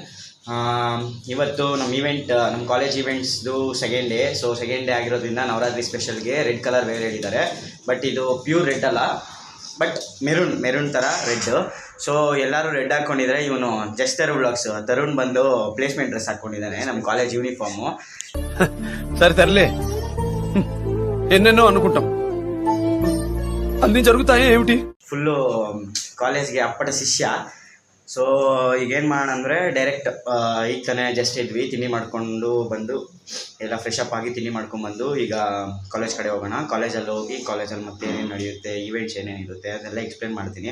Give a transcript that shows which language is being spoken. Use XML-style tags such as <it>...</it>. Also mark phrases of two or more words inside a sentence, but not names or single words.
<kn>ಇವತ್ತು ನಮ್ಮ ಈವೆಂಟ್, ನಮ್ಮ ಕಾಲೇಜ್ ಈವೆಂಟ್ಸ್ದು</kn> <en>second day.</en> <kn>ಸೊ</kn> <en>second day</en> <kn>ಆಗಿರೋದ್ರಿಂದ ನವರಾತ್ರಿ ಸ್ಪೆಷಲ್ಗೆ</kn> <en>red colour wear</en> <kn>ಹೇಳಿದ್ದಾರೆ. ಬಟ್ ಇದು</kn> <en>pure red</en> <kn>ಅಲ್ಲ,</kn> <en>but maroon</en> <kn>ಥರ ರೆಡ್. ಸೊ ಎಲ್ಲರೂ ರೆಡ್ ಹಾಕ್ಕೊಂಡಿದ್ದಾರೆ. ಇವನು ಜಸ್ಟರ್ ವ್ಲಾಗ್ಸ್ ತರುಣ್ ಬಂದು</kn> <en>placement dress</en> <kn>ಹಾಕ್ಕೊಂಡಿದ್ದಾನೆ, ನಮ್ಮ</kn> <en>college uniform.</en> <te>సరే తరలే ఎన్నెన్నో అనుకుంటాం అన్ని జరుగుతాయి ఏమిటి.</te> <kn>ಫುಲ್ಲು ಕಾಲೇಜ್ಗೆ ಅಪ್ಪಟ ಶಿಷ್ಯ. ಸೊ ಈಗೇನು ಮಾಡೋಣ ಅಂದರೆ ಡೈರೆಕ್ಟ್ ಈಗ ತಾನೇ ಜಸ್ಟ್ ಇದ್ವಿ, ತಿಂಡಿ ಮಾಡಿಕೊಂಡು ಬಂದು ಎಲ್ಲ</kn> <en>fresh up</en> <kn>ಆಗಿ ತಿಂಡಿ ಮಾಡ್ಕೊಂಡ್ಬಂದು ಈಗ ಕಾಲೇಜ್ ಕಡೆ ಹೋಗೋಣ. ಕಾಲೇಜಲ್ಲಿ ಹೋಗಿ ಕಾಲೇಜಲ್ಲಿ ಮತ್ತೆ ಏನೇನು ನಡೆಯುತ್ತೆ, ಈವೆಂಟ್ಸ್ ಏನೇನಿರುತ್ತೆ ಅದೆಲ್ಲ ಎಕ್ಸ್ಪ್ಲೇನ್ ಮಾಡ್ತೀನಿ.</kn>